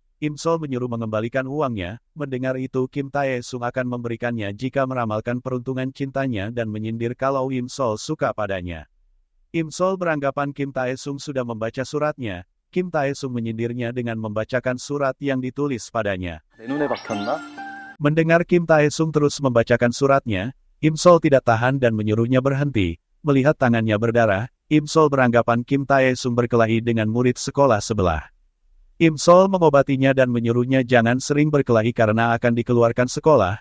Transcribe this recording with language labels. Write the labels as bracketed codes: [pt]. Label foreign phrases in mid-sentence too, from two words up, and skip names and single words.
[id] Im Sol menyuruh mengembalikan uangnya. Mendengar itu Kim Tae-sung akan memberikannya jika meramalkan peruntungan cintanya dan menyindir kalau Im Sol suka padanya. Im Sol beranggapan Kim Tae-sung sudah membaca suratnya. Kim Tae-sung menyindirnya dengan membacakan surat yang ditulis padanya. [ko] 내 눈에 박혔나? [id] Mendengar Kim Tae-sung terus membacakan suratnya, Im Sol tidak tahan dan menyuruhnya berhenti. Melihat tangannya berdarah, Im Sol beranggapan Kim Tae-sung berkelahi dengan murid sekolah sebelah. Im Sol mengobatinya dan menyuruhnya jangan sering berkelahi karena akan dikeluarkan sekolah.